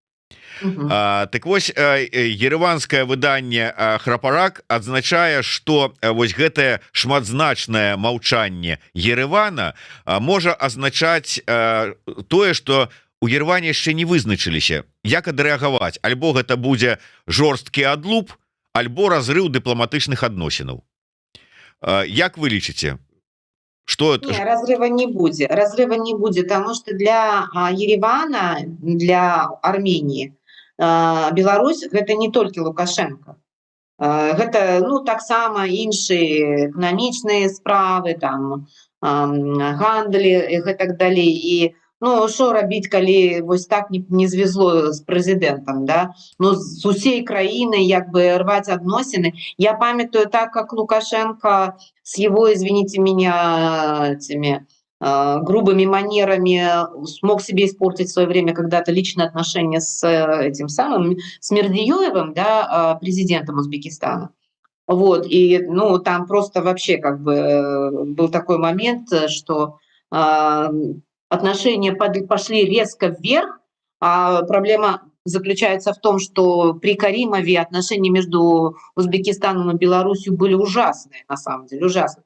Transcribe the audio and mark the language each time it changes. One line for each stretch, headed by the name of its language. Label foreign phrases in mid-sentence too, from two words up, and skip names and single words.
Belarusian: Так вось, ереванскае выданне «Храпарак» адзначае, што вось гэтае шматзначнае маўчанне Еревана можа азначаць тое, што у Ереване яшчэ не вызначыліся, як адрэагаваць. Альбо гэта будзе жорсткі адлуп, альбо разрыў дыпламатычных адносінаў. Як вы лічыце?
Russian: Что это? Не, разрыва не будет, потому что для Еревана, для Армении,
Belarusian: Беларусь гэта не толькі Лукашенко. Гэта, ну, таксама іншыя эканамічныя справы, там, гандлі і гэтак далей. І, ну, што рабіць, калі вось так не звезло з прэзідэнтам, да? Ну, з усей краіны як бы рваць адносіны. Я памятаю
Russian: так, как Лукашенко с его, извините меня, этими грубыми манерами смог себе испортить в свое время когда-то личные отношения с этим самым, с Мердиёевым, да, президентом Узбекистана. Вот, и, ну, там просто вообще как бы был такой момент, что отношения пошли резко вверх, а проблема заключается в том, что при Каримове отношения между Узбекистаном и Беларусью были ужасные, на самом деле, ужасные.